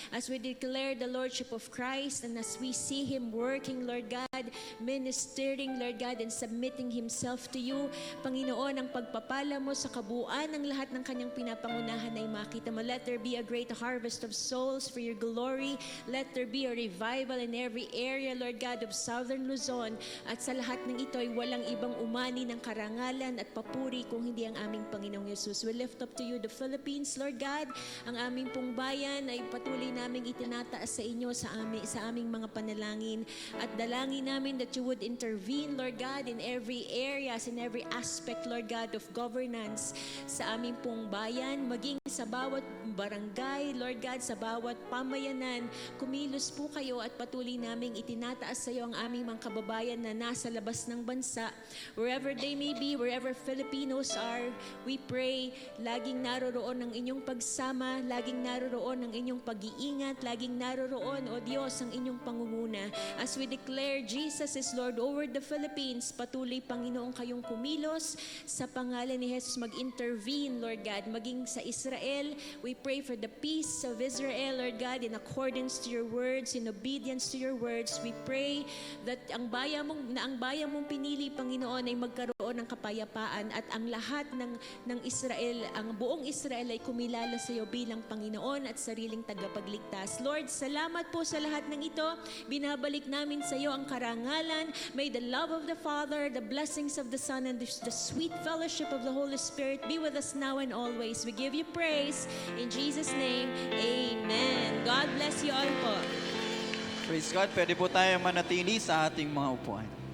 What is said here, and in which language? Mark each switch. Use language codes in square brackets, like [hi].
[en] As we declare the Lordship of Christ and as we see Him working, Lord God, ministering, Lord God, and submitting Himself to You, Panginoon, [tl] ang pagpapala mo sa kabuuan ng lahat ng Kanyang pinapangunahan ay makita mo. [en] Let there be a great harvest of souls for Your glory. Let there be a revival in every area, Lord God, of Southern Luzon. [tl] At sa lahat ng ito ay walang ibang umani ng karangalan at papuri kung hindi ang aming Panginoong Yesus. [en] We lift up to You the Philippines, Lord God. [tl] Ang aming pong bayan ay patuloy naming itinataas sa Inyo sa aming mga panalangin. At dalangin namin [en] that You would intervene, Lord God, in every areas, in every aspect, Lord God, of governance [tl] sa aming pong bayan, maging sa bawat barangay, [en] Lord God, [tl] sa bawat pamayanan. Kumilos po kayo at patuloy naming itinataas sa Iyo ang aming mga kababayan na nasa labas ng bansa. [en] Wherever they may be, wherever Filipinos are, we pray, [tl] laging naroroon ang Inyong pagsama, laging naroroon ang Inyong pag-iingat, laging naroroon, O Diyos, ang Inyong pangunguna. [en] As we declare Jesus is Lord over the Philippines, [tl] patuloy, Panginoon, kayong kumilos sa pangalan ni Jesus, mag-intervene, Lord God, maging sa Israel. [en] We pray for the peace of Israel, Lord God, in accordance to Your words, in obedience to Your words. We pray that [tl] ang bayan mong pinili, Panginoon, ay magkaroon ng kapayapaan at ang lahat ng Israel, ang buong Israel ay kumilala sa Iyo bilang Panginoon at sariling tagapagligtas. Lord, salamat po sa lahat ng ito. Binabalik namin sa Iyo ang karangalan. [en] May the love of the Father, the blessings of the Son, and the sweet fellowship of the Holy Spirit be with us now and always. We give You praise. In Jesus' name, Amen. God bless you all po. [tl] Praise God. Pwede po tayo manatili sa ating mga upuan.